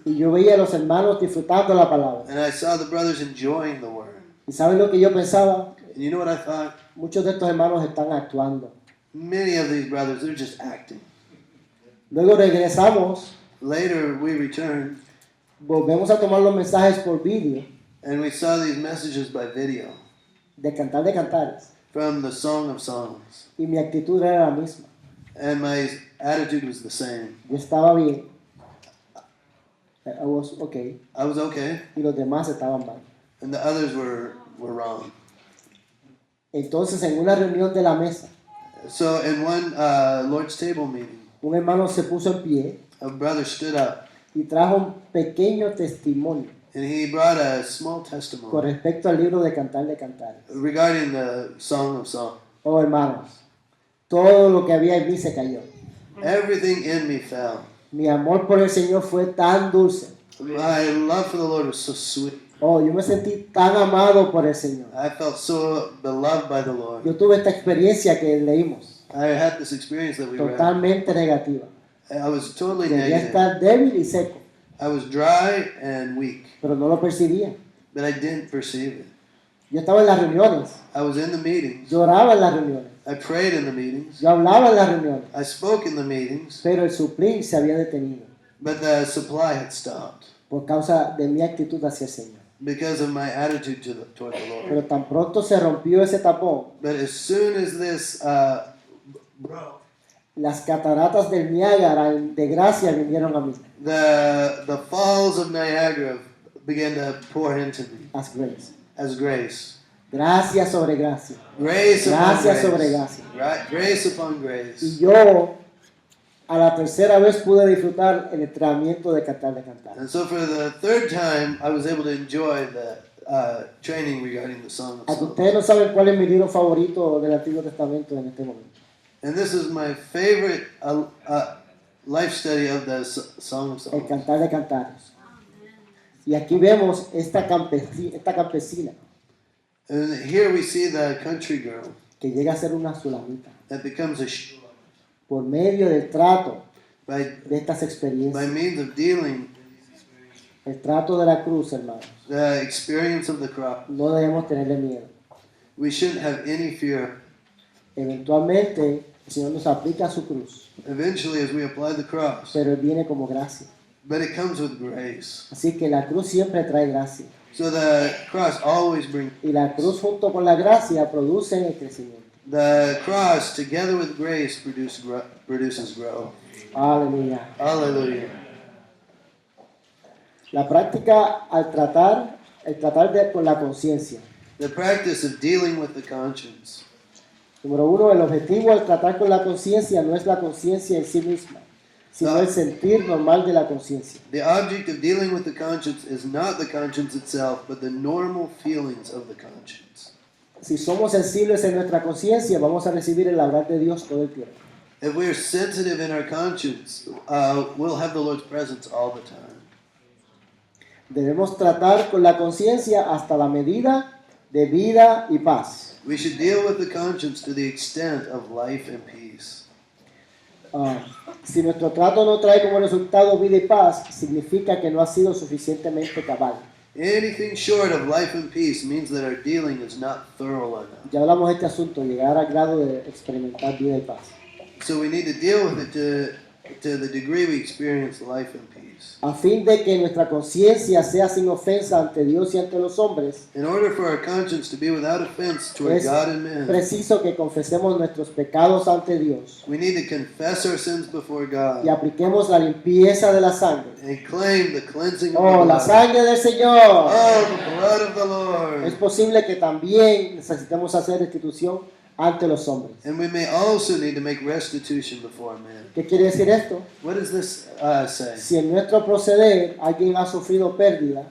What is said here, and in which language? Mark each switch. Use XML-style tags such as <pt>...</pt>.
<es>Y yo veía a los hermanos disfrutando la palabra.</es> <en>And I saw the brothers enjoying the word.</en> <es>¿Y saben lo que yo pensaba?</es> <en>And you know what I thought?</en> <es>Muchos de estos hermanos están actuando.</es> <en>Many of these brothers, they're just acting.</en> <es>Luego regresamos,</es> <en>Later, we returned</en> <es>volvemos a tomar los mensajes por vídeo</es> <en>and we saw these messages by video</en> <es>de Cantares,</es> <en>from the Song of Songs.</en> <es>Y mi actitud era la misma.</es> <en>And my attitude was the same.</en> <es>Yo estaba bien.</es> <en>I was okay. I was okay,</en> <es>Y los demás estaban mal.</es> <en>and the others were wrong.</en> <es>Entonces, en una reunión de la mesa,</es> <en>So in one Lord's table meeting,</en> <es>un hermano se puso en pie</es> <en>a brother stood up</en> <es>y trajo un pequeño testimonio</es> <en>and he brought a small</en> <es>con</es> <en>testimony</en> <es>respecto al libro de Cantar de Cantares.</es> <en>regarding the Song of Songs.</en> <es>Oh, hermanos, todo lo que había en mí se cayó.</es> <en>Everything in me fell.</en> <es>Mi amor por el Señor fue tan dulce.</es> <en>My love for the Lord was so sweet.</en> <es>Oh, yo me sentí tan amado por el Señor.</es> <en>I felt so beloved by the Lord.</en> <es>Yo tuve esta experiencia que leímos,</es> <en>I had this experience that we read.</en> <es>totalmente negativa.</es> <en>I was totally</en> <es>Quería</es> <en>negative.</en> <es>estar débil y seco,</es> <en>I was dry and weak,</en> <es>pero no lo percibía.</es> <en>but I didn't perceive it.</en> <es>Yo estaba en las reuniones,</es> <en>I was in the meetings.</en> <es>lloraba en las reuniones,</es> <en>I prayed in the meetings.</en> <es>yo hablaba en las reuniones,</es> <en>I spoke in the meetings,</en> <es>pero el suplir se había detenido</es> <en>but the supply had stopped</en> <es>por causa de mi actitud hacia el Señor.</es> <en>because of my attitude toward the Lord.</en> <es>Pero tan pronto se rompió ese tapón,</es> <en>But as soon as this broke,</en> <es>las cataratas del Niágara de gracia vinieron a mí,</es> <en>the falls of Niagara began to pour into me as grace. as grace.</en> <es>Gracia sobre gracia.</es> <en>Grace upon</en> <es>Gracia</es> <en>grace.</en> <es>sobre gracia.</es> <en>Right? Grace upon</en> <es>Y</es> <en>grace.</en> <es>yo, a la tercera vez, pude disfrutar el entrenamiento de Cantar de Cantar.</es> <en>And so for the third time, I was able to enjoy the training regarding the Song of</en> <es>Aunque</es> <en>Songs.</en> <es>ustedes no saben cuál es mi libro favorito del Antiguo Testamento en este momento.</es> <en>And this is my favorite life study of the Song of</en> <es>El</es> <en>Songs.</en> <es>Cantar de Cantares. Y aquí vemos esta campesina</es> <en>And here we see the country girl</en> <es>que llega a ser una sulamita</es> <en>that becomes a shula</en> <es>por medio del trato</es> <en>by</en> <es>de estas experiencias.</es> <en>means of dealing</en> <es>El trato de la cruz, hermanos.</es> <en>the experience of the cross.</en> <es>No debemos tenerle miedo.</es> <en>We shouldn't have any fear.</en> <es>Eventualmente, el Señor nos aplica su cruz,</es> <en>Eventually, as we apply the cross,</en> <es>pero Él viene como gracia.</es> <en>but it comes with grace.</en> <es>Así que la cruz siempre trae gracia.</es> <en>So the cross always brings</en> <es>Y la cruz junto con la gracia produce el crecimiento.</es> <en>the cross together with grace produces growth.</en> <es>Aleluya.</es> <en>Hallelujah.</en> <es>La práctica al tratar con la conciencia.</es> <en>The practice of dealing with the conscience.</en> <es>Número uno, el objetivo al tratar con la conciencia no es la conciencia en sí misma, sino el sentir normal de la conciencia.</es> <en>The object of dealing with the conscience is not the conscience itself, but the normal feelings of the conscience.</en> <es>Si somos sensibles en nuestra conciencia, vamos a recibir el hablar de Dios todo el tiempo.</es> <en>If we're sensitive in our conscience, we'll have the Lord's presence all the time.</en> <es>Debemos tratar con la conciencia hasta la medida de vida y paz.</es> <en>We should deal with the conscience to the extent of life and peace.</en> <es>Si nuestro trato no trae como resultado vida y paz, significa que no ha sido suficientemente cabal.</es> <en>Anything short of life and peace means that our dealing is not thorough enough.</en> <es>Ya hablamos de este asunto, llegar al grado de experimentar vida y paz.</es> <en>So we need to deal with it to the degree we experience life and peace.</en> <es>A fin de que nuestra conciencia sea sin ofensa ante Dios y ante los hombres,</es> <en>In order for our conscience to be without offense toward</en> <es>es</es> <en>God and man,</en> <es>preciso que confesemos nuestros pecados ante Dios</es> <en>we need to confess our sins before</en> <es>y</es> <en>God</en> <es>apliquemos la limpieza de la sangre.</es> <en>and claim the cleansing of Oh, the</en> <es>la</es> <en>blood.</en> <es>sangre del Señor.</es> <en>Oh, the blood of the Lord.</en> <es>Es posible que también necesitemos hacer restitución ante los hombres.</es> <en>And we may also need to make restitution before man.</en> <es>¿Qué quiere decir esto?</es> <en>What does this say?</en> <es>Si en nuestro proceder alguien ha sufrido pérdida,</es>